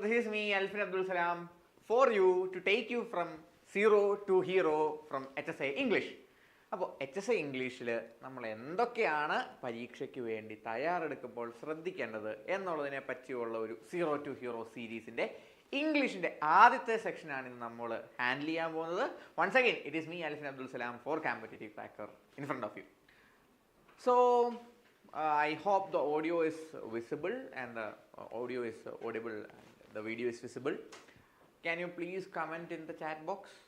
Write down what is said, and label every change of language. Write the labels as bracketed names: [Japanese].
[English] This is me, Alfin Abdul Salam, for you to take you from zero to hero from HSA English. [Malayalam] അപ്പോൾ HSA ഇംഗ്ലീഷിൽ നമ്മൾ എന്തൊക്കെയാണ് പരീക്ഷയ്ക്ക് വേണ്ടി തയ്യാറെടുക്കുമ്പോൾ ശ്രദ്ധിക്കേണ്ടത് എന്നുള്ളതിനെ പറ്റിയുള്ള ഒരു സീറോ ടു ഹീറോ സീരീസിൻ്റെ ഇംഗ്ലീഷിൻ്റെ ആദ്യത്തെ സെക്ഷനാണ് ഇന്ന് നമ്മൾ ഹാൻഡിൽ ചെയ്യാൻ പോകുന്നത്. [English] Once again it is me Alfin Abdul Salam for competitive cracker in front of you. So I hope the audio is visible and the audio is audible and the video is visible. Can you please comment in the chat box?